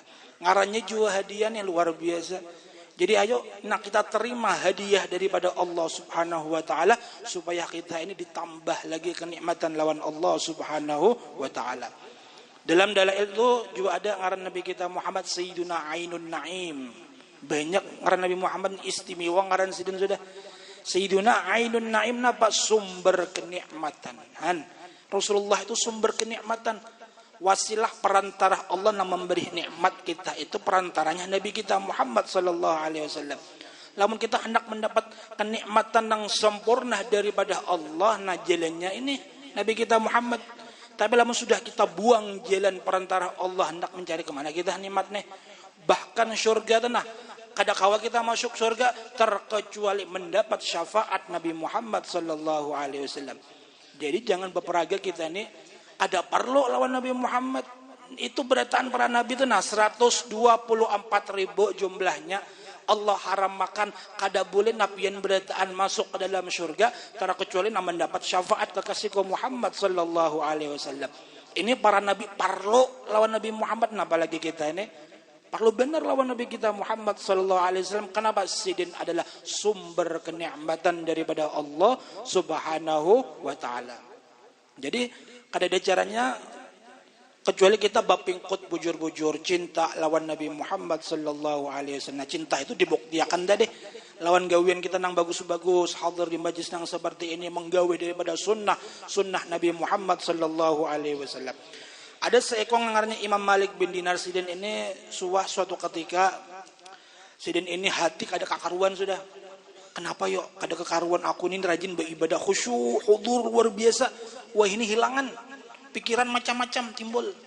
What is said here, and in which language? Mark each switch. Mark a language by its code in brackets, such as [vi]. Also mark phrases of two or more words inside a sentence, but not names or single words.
[bjn] Ngarannya juga hadiah yang luar biasa. Jadi ayo nak kita terima hadiah daripada [ar] Allah subhanahu wa ta'ala, [bjn] supaya kita ini ditambah lagi kenikmatan lawan [ar] Allah subhanahu wa ta'ala. [bjn] Dalam dalail itu juga ada ngaran Nabi kita Muhammad Sayyiduna Ainun Naim. Banyak ngaran Nabi Muhammad istimewa ngaran sidin sudah. Sayyiduna Ainun Naim napa? Sumber kenikmatan. Rasulullah itu sumber kenikmatan. Wasilah perantara Allah yang memberi nikmat kita itu perantaranya Nabi kita Muhammad [ar] sallallahu alaihi wasallam. [bjn] Lamun kita hendak mendapat kenikmatan yang sempurna daripada Allah, nah jalannya ini Nabi kita Muhammad. Tapi lamun sudah kita buang jalan perantara Allah, hendak mencari kemana kita nikmatnya? Bahkan surga tanah kada kawa kita masuk surga terkecuali mendapat syafaat Nabi Muhammad [ar] sallallahu alaihi wasallam. [bjn] Jadi jangan berperaga kita ini ada perlu lawan Nabi Muhammad. Itu berataan para nabi itu 124.000 jumlahnya. Allah haram makan kada boleh nabian berataan masuk ke dalam surga terkecuali mendapat syafaat kekasihku Muhammad [ar] sallallahu alaihi wasallam. [bjn] Ini para nabi perlu lawan Nabi Muhammad, apalagi kita ini perlu benar lawan Nabi kita Muhammad [ar] sallallahu alaihi wasallam. [bjn] Kenapa? Sidin adalah sumber kenikmatan daripada [ar] Allah subhanahu wa taala. [bjn] Jadi kada ada caranya kecuali kita bapingkut bujur-bujur cinta lawan Nabi Muhammad [ar] sallallahu alaihi wasallam. [bjn] Cinta itu dibuktikan dah deh. Lawan gawian kita nang bagus-bagus, hadir di majlis nang seperti ini, menggawe daripada sunnah Nabi Muhammad [ar] sallallahu alaihi wasallam. [bjn] Ada seekor ngarannya Imam Malik bin Dinar Sidin ini suatu ketika Sidin ini hati kada kakaruan sudah. Kenapa yuk kada kekaruan aku ini rajin beribadah khusyuk, hudur luar biasa. Wah ini hilangan. Pikiran macam-macam timbul.